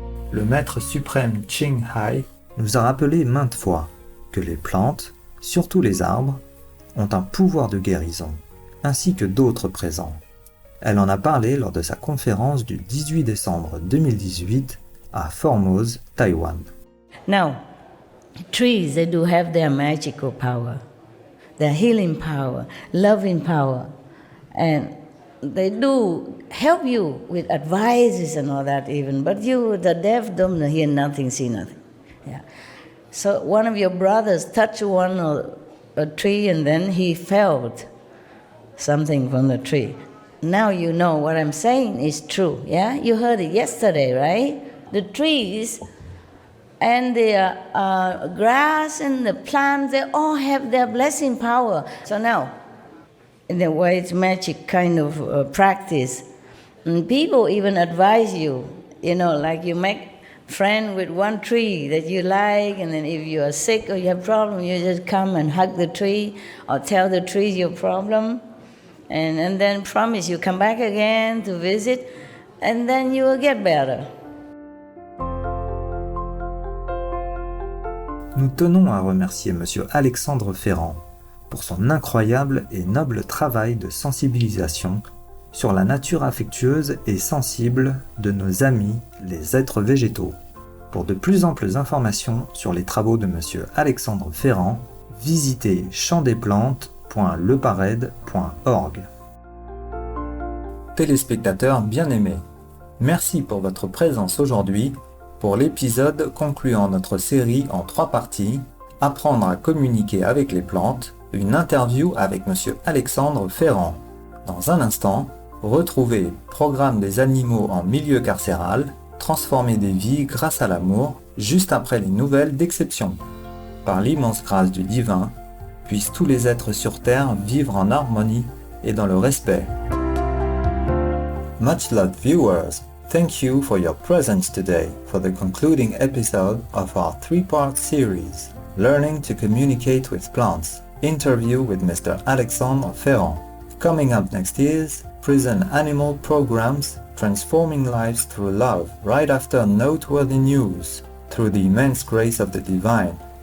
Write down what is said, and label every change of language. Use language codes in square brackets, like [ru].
[fr] Le maître suprême Ching Hai nous a rappelé maintes fois que les plantes, surtout les arbres, ont un pouvoir de guérison, ainsi que d'autres présents. Elle en a parlé lors de sa conférence du 18 décembre 2018 à Formose, Taïwan. [en] Now, trees, they do have their magical power, their healing power, loving power, and they do help you with advices and all that even, but you, the deaf, don't hear nothing, see nothing. Yeah. So one of your brothers touched a tree and then he felt something from the tree. Now you know what I'm saying is true, yeah? You heard it yesterday, right? The trees and the grass and the plants, they all have their blessing power. So now, in a way, it's magic kind of practice. And people even advise you, like you make friend with one tree that you like, and then if you are sick or you have problem, you just come and hug the tree or tell the tree your problem. And then promise you come back again to visit, and then you will get better. [fr] Nous tenons à remercier Monsieur Alexandre Ferrand pour son incroyable et noble travail de sensibilisation sur la nature affectueuse et sensible de nos amis, les êtres végétaux. Pour de plus amples informations sur les travaux de Monsieur Alexandre Ferrand, visitez champdesplantes.lepared.org. Téléspectateurs bien-aimés, merci pour votre présence aujourd'hui pour l'épisode concluant notre série en 3 parties, Apprendre à communiquer avec les plantes, une interview avec Monsieur Alexandre Ferrand. Dans un instant, retrouvez Programme des animaux en milieu carcéral, transformer des vies grâce à l'amour, juste après les nouvelles d'Exception. Par l'immense grâce du divin, puissent tous les êtres sur Terre vivre en harmonie et dans le respect. [en] Much loved viewers, thank you for your presence today for the concluding episode of our 3-part series, Learning to Communicate with Plants, interview with Mr. Alexandre Ferrand. Coming up next is Prison Animal Programs, Transforming Lives Through Love, right after noteworthy news, through the immense grace of the divine.